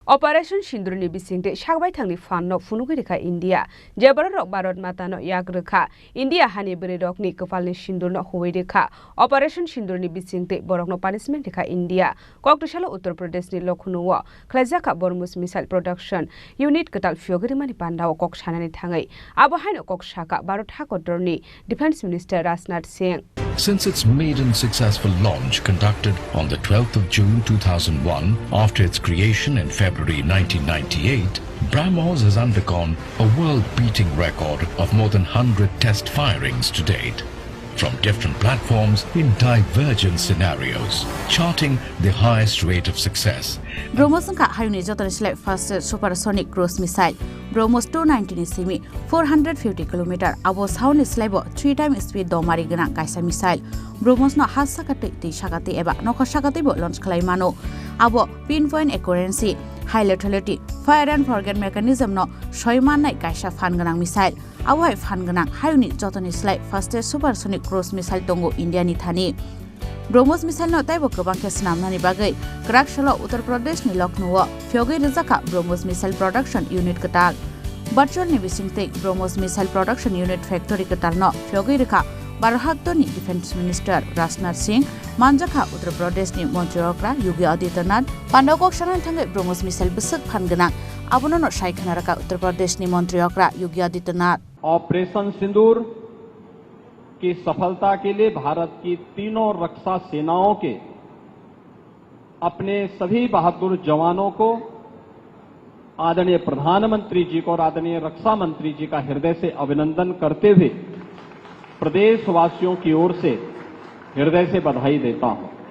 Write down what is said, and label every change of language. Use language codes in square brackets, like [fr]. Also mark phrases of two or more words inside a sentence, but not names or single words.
[trp] Operation Shindurni bisingte shakbai thangni fanno funugui rekha India jebarok Bharat matano yak rekha India hani beredokni kepalni Shindurno huwei rekha Operation Shindurni bisingte borokno punishment rekha India koktushala Uttar Pradesh ni Lucknow khlaijaka [en] BrahMos missile production unit [trp] ketal fiogri mani pandao kok sanani thangai abo haino kok saka Bharat hakodorni [en] Defence Minister [trp] Rajnath Singh. [en] Since its maiden successful launch conducted on the 12th of June 2001 after its creation in February 1998, BrahMos has undergone a world-beating record of more than 100 test firings to date from different platforms in divergent scenarios, charting the highest rate of success. [trp] BrahMos ka hayuni jotonisle [en] fastest supersonic cruise missile [trp] BrahMos 219 simi 450 km abo sound slabo 3 [en] times speed [trp] domari gana kaisa missile BrahMos no hasakate ti sakate eba nokha sakate bo launch khlai mano abo [en] pinpoint accuracy high lethality fire and forget mechanism [trp] no soiman nai kaisa fan ganang missile abo hai fan ganang hayuni jotonisle [en] fastest supersonic cruise missile [trp] tongo India ni thani BrahMos missile no taibo kobang ke snamnani bagai Karakshala Uttar Pradesh ni Lucknow fiogei rizaka [en] BrahMos missile production unit [trp] ketal virtual ni bisingte [en] BrahMos missile production unit factory [trp] ketal no fiogei rekha Bharat ni [en] Defence Minister [trp] Rajnath Singh manjaka Uttar Pradesh ni Mantri Okra Yogi Adityanath pandokok sanan thangai BrahMos missile besek phanganang abono no saikhanaraka Uttar Pradesh ni Mantri Okra Yogi Adityanath [hi] ऑपरेशन सिंदूर की सफलता के लिए भारत की तीनों रक्षा सेनाओं के अपने सभी बहादुर जवानों को आदरणीय प्रधानमंत्री जी को और आदरणीय रक्षा मंत्री जी का हृदय से अभिनंदन करते हुए प्रदेशवासियों की ओर से हृदय से बधाई देता हूं।